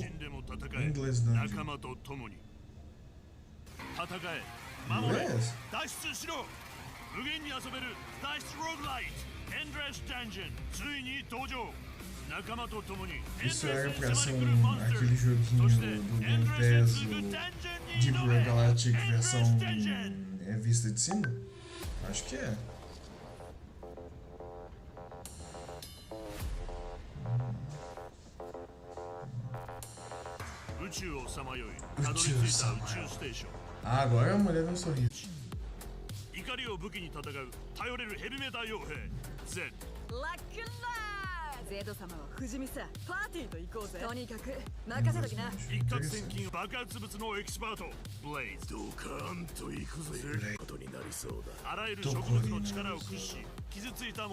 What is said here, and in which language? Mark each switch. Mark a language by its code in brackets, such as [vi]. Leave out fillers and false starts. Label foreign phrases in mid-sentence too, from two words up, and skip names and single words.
[pt] Em inglês não. Inglês? Isso era pra ser aquele joguinho do Game Pass, o Deep Red Galactic versão vista de cima? Acho que é. Ah, agora a mulher deu um sorriso. [ja] 怒りを武器に戦う頼れるヘビメタ傭兵 Z ラックンラーゼド様は不死身さパーティーと行こうぜとにかく任せときな一攫千金爆発物のエキスパートブレイズドカーンと行くぜことになりそうだあらゆる植物の力を駆使し傷ついた